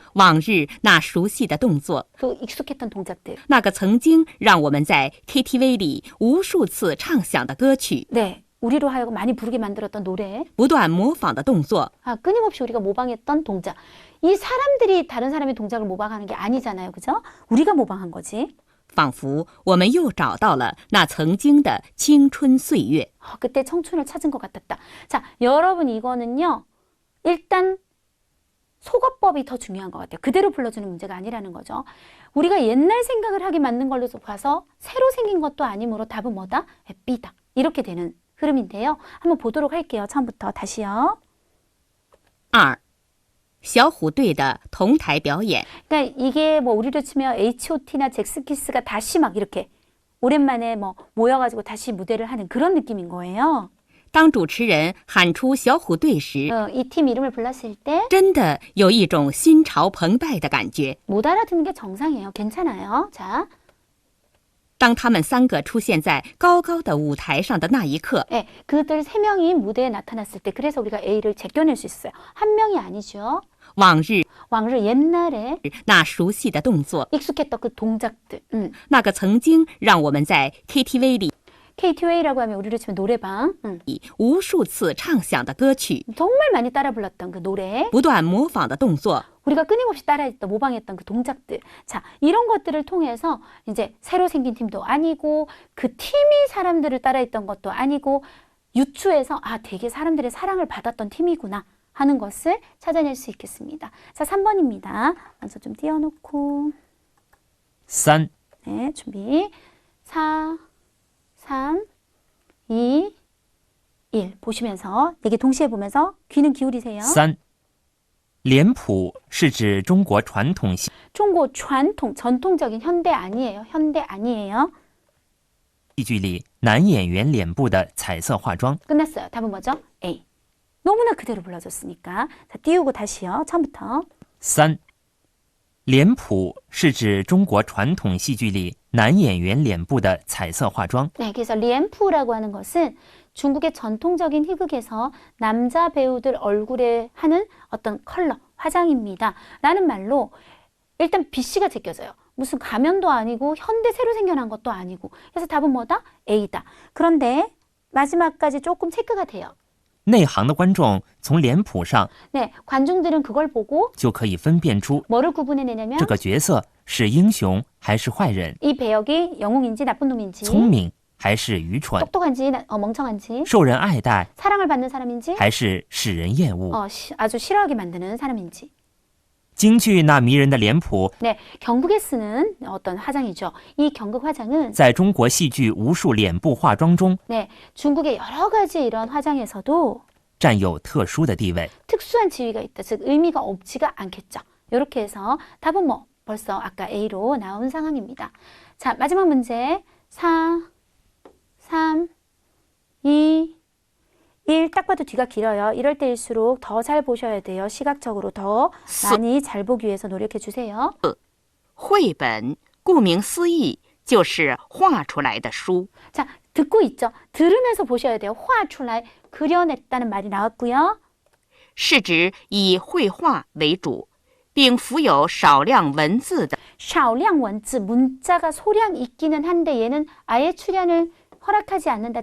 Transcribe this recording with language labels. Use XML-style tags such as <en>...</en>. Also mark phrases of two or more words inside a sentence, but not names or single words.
<zh>往日那熟悉的动作，</zh> <ko>그 익숙했던 동작들.</ko> <zh>那个曾经让我们在 KTV 里无数次唱响的歌曲，</zh> <ko>네, 우리로 하여금 많이 부르게 만들었던 노래.</ko> <zh>不断模仿的动作，</zh> <ko>아, 끊임없이 우리가 모방했던 동작. 이 사람들이 다른 사람의 동작을 모방하는 게 아니잖아요, 그죠? 우리가 모방한 거지.</ko> <zh>仿佛我们又找到了那曾经的青春岁月。</zh> <ko>그때 청춘을 찾은 것 같았다. 자, 여러분 이거는요. 일단 속어법이 더 중요한 것 같아요. 그대로 불러주는 문제가 아니라는 거죠. 우리가 옛날 생각을 하게 만든 걸로 봐서 새로 생긴 것도 아니므로 답은 뭐다? B다. 이렇게 되는 흐름인데요. 한번 보도록 할게요. 처음부터 다시요. 2.</ko> <zh>小虎队的同台表演。</zh> <ko>그러니까 이게 뭐 우리로 치면 H.O.T나 잭스키스가 다시 막 이렇게 오랜만에 뭐 모여가지고 다시 무대를 하는 그런 느낌인 거예요.</ko> <zh>当主持人喊出小虎队时，</zh> <ko>이 팀 이름을 불렀을 때</ko> <zh>真的有一种心潮澎湃的感觉。</zh> <ko>못 알아듣는 게 정상이에요. 괜찮아요. 자,</ko> <zh>当他们3个出现在高高的舞台上的那一刻，</zh> <ko>네, 그들 3명이 무대에 나타났을 때 그래서 우리가 A를 제껴낼 수 있어요. 한 명이 아니죠.</ko> <zh>往日</zh> <ko>왕을 옛날에</ko> <zh>那熟悉的动作，</zh> <ko>익숙했던 그 동작들.</ko> <zh>那个曾经让我们在 KTV 里</zh> <ko>KTV라고 하면 우리로 치면 노래방.</ko> <zh>无数次唱响的歌曲，</zh> <ko>정말 많이 따라 불렀던 그 노래.</ko> <zh>不断模仿的动作，</zh> <ko>우리가 끊임없이 따라했던 모방했던 그 동작들. 자, 이런 것들을 통해서 이제 새로 생긴 팀도 아니고 그 팀이 사람들을 따라했던 것도 아니고 유추해서 아, 되게 사람들의 사랑을 받았던 팀이구나 하는 것을 찾아낼 수 있겠습니다. 자, 3번입니다. 먼저 좀 띄워놓고 3， 네, 준비 4, 3, 2, 1 보시면서 4개 동시에 보면서 귀는 기울이세요. 3，</ko> <zh>脸谱是指中国传统戏</zh> <ko>중국传统 전통적인 현대 아니에요. 현대 아니에요.</ko> <zh>剧里男演员脸部的彩色化妆。</zh> <ko>끝났어요. 답은 뭐죠? A. 너무나 그대로 불러줬으니까. 자, 띄우고 다시요. 처음부터. 3，</ko> <zh>脸谱是指中国传统戏剧里男演员脸部的彩色化妆。</zh> <ko>네, 그래서 리엠프라고 하는 것은 중국의 전통적인 희극에서 남자 배우들 얼굴에 하는 어떤 컬러, 화장입니다. 라는 말로 일단 B씨가 제껴져요. 무슨 가면도 아니고 현대 새로 생겨난 것도 아니고. 그래서 답은 뭐다? A다. 그런데 마지막까지 조금 체크가 돼요.</ko> <zh>内行的观众从脸谱上</zh> <ko>네, 관중들은 그걸 보고</ko> <zh>就可以分辨出</zh> <ko>뭐를 구분해내냐면</ko> <zh>这个角色是英雄还是坏人，</zh> <ko>이 배역이 영웅인지 나쁜 놈인지</ko> <zh>聪明还是愚蠢，</zh> <ko>똑똑한지 멍청한지</ko> <zh>受人爱戴</zh> <ko>사랑을 받는 사람인지</ko> <zh>还是使人厌恶。</zh> <ko>아주 싫어하게 만드는 사람인지.</ko> <zh>京剧那迷人的脸谱</zh> <ko>네, 경극에 쓰는 어떤 화장이죠. 이 경극 화장은</ko> <zh>在中国戏剧无数脸部化妆中</zh> <ko>네, 중국의 여러 가지 이런 화장에서도</ko> <zh>占有特殊的地位。</zh> <ko>특수한 지위가 있다. 즉 의미가 없지가 않겠죠. 이렇게 해서 답은 뭐 벌써 아까 A로 나온 상황입니다. 자, 마지막 문제 4, 3, 2, 1. 딱 봐도 뒤가 길어요. 이럴 때일수록 더 잘 보셔야 돼요. 시각적으로 더 많이 잘 보기 위해서 노력해 주세요.</ko> <zh>绘本顾名思义就是画出来的书，</zh> <ko>자, 듣고 있죠? 들으면서 보셔야 돼요. 화出来 그려냈다는 말이 나왔고요.</ko> <zh>是指以绘画为主，并附有少量文字的少量文字,</zh> <ko>문자가 소량 있기는 한데 얘는 아예 출연을 허락하지 않는다.</ko>